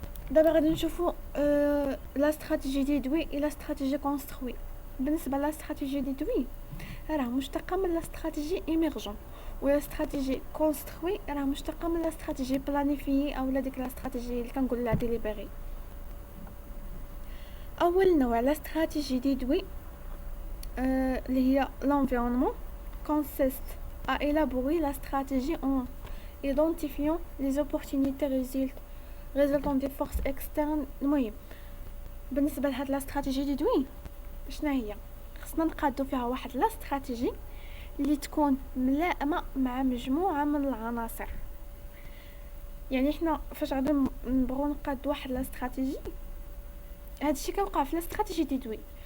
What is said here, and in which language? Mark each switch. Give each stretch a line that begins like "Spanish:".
Arabic: دابا غادي نشوفوا لا استراتيجي ديدوي الى استراتيجي كونستروي. بالنسبه لا استراتيجي ديدوي راه مشتقه من لا استراتيجي ايميرجون، ولا استراتيجي كونستروي راه مشتقه من لا استراتيجي بلانيفي او لا ديك لا استراتيجي اللي كنقول لها ديليبري. اول نوع لا استراتيجي ديدوي اللي هي
French: l'environnement consiste à élaborer la stratégie en identifiant les opportunités résultant des forces externes.
Arabic: المهم بالنسبه لهاد لا استراتيجي ديدوي شنو هي؟ خصنا نقادو فيها واحد لا استراتيجي اللي تكون ملائمه مع مجموعه من العناصر. يعني حنا فاش غادي نبغيو نقاد واحد لا استراتيجي، هادشي كيوقع في لا استراتيجي ديدوي.